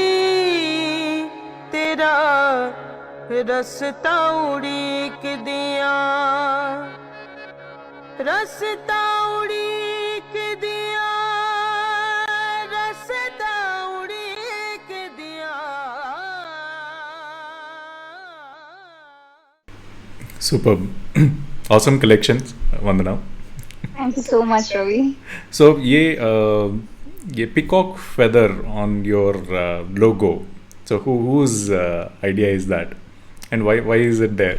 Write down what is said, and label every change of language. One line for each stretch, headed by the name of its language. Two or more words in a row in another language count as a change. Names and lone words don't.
Punjabi: ਤੇਰਾ ਰਸਤਾ ਉਡੀਕ ਦਿਆ, ਰਸਤਾ ਉਡੀਕ ਦਿਆ, ਰਸਤਾ ਉਡੀਕ ਦਿਆ.
English: Superb. Awesome collections, Vandana. Thank you so much, Ravi. So
Hindi: ये ये
English: peacock feather on your logo. So whose idea is that, and why is it there?